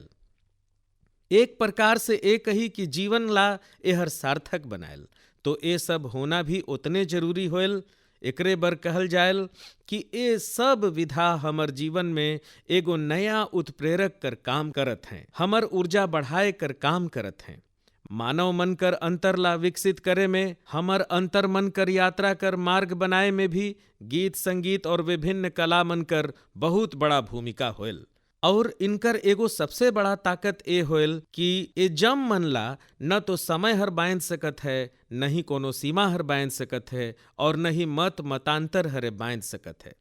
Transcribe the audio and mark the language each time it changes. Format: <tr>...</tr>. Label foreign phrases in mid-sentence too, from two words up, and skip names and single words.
<hne>एक प्रकार से एक ही कि जीवन ला एहर सार्थक बनाएल। तो ये सब होना भी उतने जरूरी होल। एकरे बर कहल जायल कि ये सब विधा हमर जीवन में एगो नया उत्प्रेरक कर काम करत हैं, हमर ऊर्जा बढ़ाए कर काम करत हैं। मानव मन कर अंतर ला विकसित करे में, हमर अंतर मन कर यात्रा कर मार्ग बनाए में भी गीत संगीत और विभिन्न कला मन कर बहुत बड़ा भूमिका होयल। और इनकर एगो सबसे बड़ा ताकत ए होयल कि ए जम मन ला न तो समय हर बांध सकत है, न ही कोनो सीमा हर बांध सकत है, और न ही मतांतर हरे बांध सकत है।</hne>